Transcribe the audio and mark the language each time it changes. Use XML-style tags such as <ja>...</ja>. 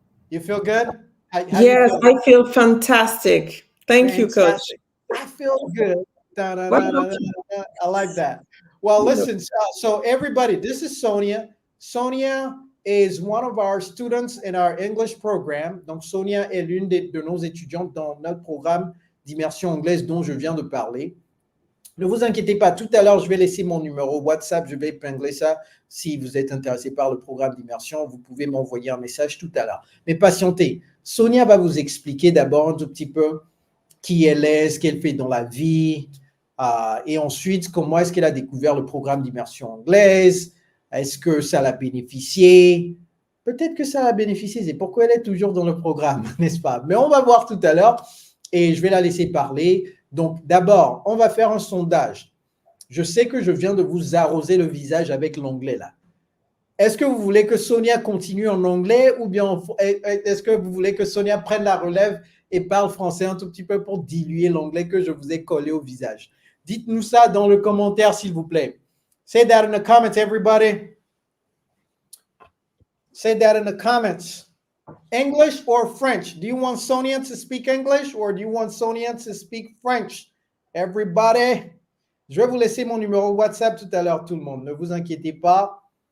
<en>You feel good? How you Yes, feeling? I feel fantastic. Thank you, coach. Fantastic. I feel good. Da, da, What da, da, about da, you? da. I like that. Well, Hello. listen, so everybody, this is Sonia. Sonia is one of our students in our English program.</en> <fr>Donc, Sonia est l'une de nos étudiantes dans notre programme d'immersion anglaise dont je viens de parler. Ne vous inquiétez pas, tout à l'heure, je vais laisser mon numéro WhatsApp, je vais épingler ça. Si vous êtes intéressé par le programme d'immersion, vous pouvez m'envoyer un message tout à l'heure. Mais patientez, Sonia va vous expliquer d'abord un tout petit peu qui elle est, ce qu'elle fait dans la vie, et ensuite, comment est-ce qu'elle a découvert le programme d'immersion anglaise, est-ce que ça l'a bénéficié, peut-être que ça l'a bénéficié, c'est pourquoi elle est toujours dans le programme, n'est-ce pas? Mais on va voir tout à l'heure, et je vais la laisser parler. Donc, d'abord, on va faire un sondage. Je sais que je viens de vous arroser le visage avec l'anglais là. Est-ce que vous voulez que Sonia continue en anglais ou bien est-ce que vous voulez que Sonia prenne la relève et parle français un tout petit peu pour diluer l'anglais que je vous ai collé au visage? Dites-nous ça dans le commentaire, s'il vous plaît.</fr> <en>Say that in the comments, everybody. Say that in the comments. English or French? Do you want Sonia to speak English or do you want Sonia to speak French? Everybody.</en> <fr>Je vais vous laisser mon numéro WhatsApp tout à l'heure, tout le monde. Ne vous inquiétez pas.</fr>